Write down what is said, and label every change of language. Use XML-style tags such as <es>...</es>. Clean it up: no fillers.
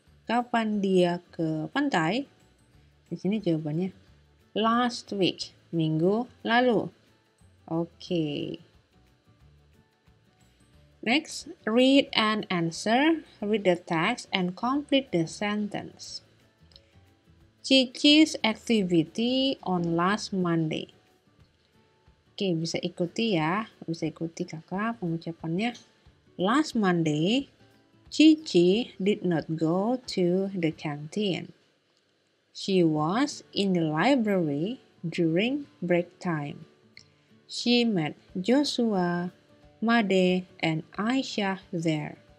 <id>Kapan dia ke pantai? Di sini jawabannya</id> <en>last week,</en> <id>minggu lalu. Oke.</id> <en>Next, read and answer. Read the text and complete the sentence. Cici's activity on last Monday.</en> <id>Oke, bisa ikuti ya. Bisa ikuti kakak pengucapannya.</id> <en>Last Monday, Cici did not go to the canteen. She was in the library during break time. She met Joshua, Made, and Aisyah there.</en>